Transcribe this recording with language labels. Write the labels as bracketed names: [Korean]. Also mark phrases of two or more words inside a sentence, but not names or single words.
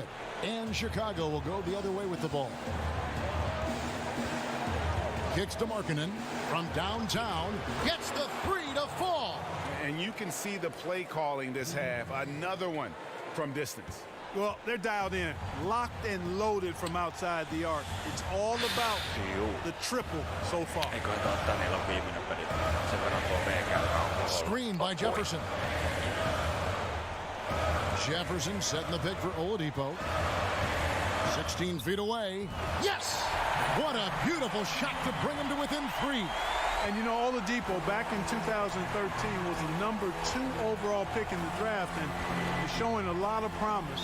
[English] And Chicago will go the other way with the ball. Kicks to Markkanen from downtown. Gets the 3 to fall. And you can see the play calling this half. Another one from distance. Well, they're dialed in, locked and loaded from outside the arc. It's all about the triple so far. [Finnish] Eikö he ottaa, niillä on viimeinen peli. Sen verran tuo V-käyrä. [English] Screen by Jefferson. Jefferson setting the pick for Oladipo. 16 feet away. Yes! What a beautiful shot to bring him to within 3. And you know, Oladipo back in 2013 was the number 2 overall pick in the draft and is showing a lot of promise.